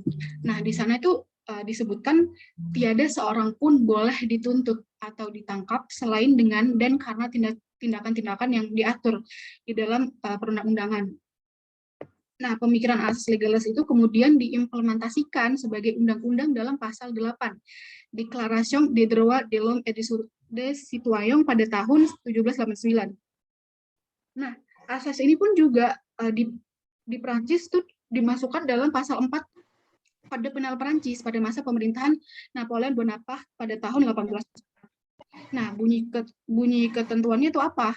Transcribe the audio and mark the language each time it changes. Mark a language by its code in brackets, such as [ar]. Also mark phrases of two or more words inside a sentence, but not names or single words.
[id] Nah, di sana itu disebutkan tiada seorang pun boleh dituntut atau ditangkap selain dengan dan karena tindakan-tindakan yang diatur di dalam perundang-undangan. Nah, pemikiran asas legalitas itu kemudian diimplementasikan sebagai undang-undang dalam pasal 8, [fr] Déclaration des droits de l'homme et des citoyens pada tahun 1789. [id] Nah, asas ini pun juga di Prancis itu dimasukkan dalam pasal 4 pada penal Prancis pada masa pemerintahan Napoleon Bonaparte pada tahun 18. Nah, bunyi ketentuannya itu apa?